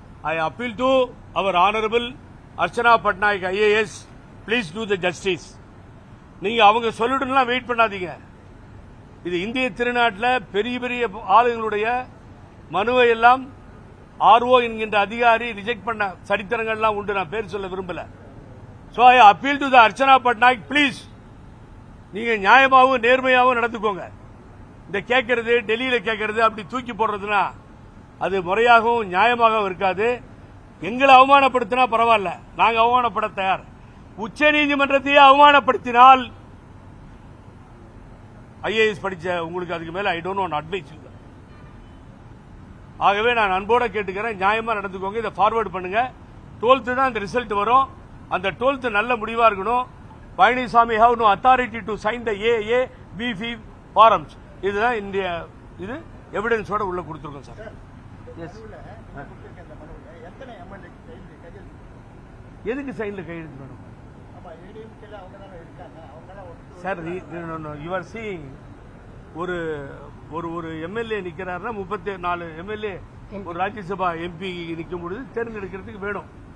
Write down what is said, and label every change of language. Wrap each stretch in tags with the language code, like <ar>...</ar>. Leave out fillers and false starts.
<en>I appeal to our honourable Archana Patnaik IAS, please do the justice.</en> <ta>நீங்க அவங்க சொல்லிட்டுலாம் wait பண்ணாதீங்க. இது இந்திய திருநாட்டில் பெரிய பெரிய ஆளுங்களுடைய மனுவை எல்லாம் ஆர்ஓ என்கின்ற அதிகாரி ரிஜெக்ட் பண்ண சரித்திரங்கள்லாம் உண்டு. நான் பேர் சொல்ல விரும்பல.</ta> <en>So I appeal to the Archana Patnaik, please,</en> <ta>நீங்க நியாயமாவும் நேர்மையாவும் நடந்துக்கோங்க. இந்த கேட்கறது டெல்லியில கேட்கறது அப்படி தூக்கி போடுறதுனா அது முறையாகவும் நியாயமாகவும் இருக்காது. எங்களை அவமானப்படுத்தினா பரவாயில்ல, நாங்க அவமானப்பட தயார். உச்ச நீதிமன்றத்தையே அவமானப்படுத்தினால் ஐஏஎஸ் படிச்ச உங்களுக்கு அதுக்கு மேல</ta> <en>I don't want advice.</en> <ta>ஆகவே நான் அன்போட கேட்டுக்கிறேன், நியாயமா நடந்துக்கோங்க. இதை ஃபார்வர்ட் பண்ணுங்க. 12th தான் இந்த ரிசல்ட் வரும். அந்த 12th நல்ல முடிவா இருக்கணும்.</ta> <en>Palaniswami have no authority to sign the AA, BF forms.</en> <ta>இதுதான் இந்திய இது எவிடன்ஸோட உள்ள கொடுத்துருக்கோம் சார். எஸ், எதுக்கு சைன்ல கையெழுத்து வேணும் சார்?</ta> <en>you are seeing</en> <ta>ஒரு ஒரு ஒரு எம்எல்ஏ நிக்கிறாருன்னா 34 எம்எல்ஏ ஒரு ராஜ்யசபா எம்பி நிற்கும் பொழுது தேர்ந்தெடுக்கிறதுக்கு வேணும்.</ta>